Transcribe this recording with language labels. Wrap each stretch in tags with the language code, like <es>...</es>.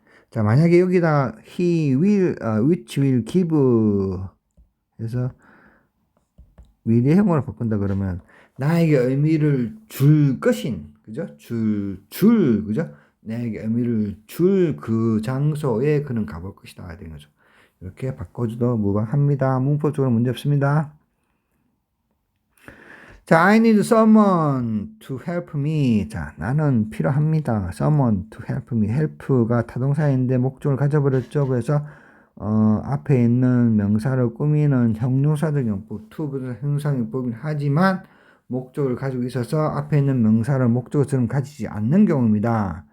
<ko>자, 만약에 여기다</ko> <en>he will, which will give</en> <ko>해서 will의 형으로 바꾼다 그러면 나에게 의미를 줄 것인, 그죠? 그죠? 나에게 의미를 줄 그 장소에 그는 가볼 것이다. 되는 거죠. 이렇게 바꿔줘도 무방합니다. 문법적으로 문제 없습니다.</ko> <en>자, I need someone to help me.</en> <ko>자, 나는 필요합니다.</ko> <en>someone to help me.</en> <ko>help가 타동사인데 목적을 가져버렸죠. 그래서 앞에 있는 명사를 꾸미는 형용사적 용법, to부터 형용사용법이긴 하지만 목적을 가지고 있어서 앞에 있는 명사를 목적어처럼 가지지 않는 경우입니다.</ko>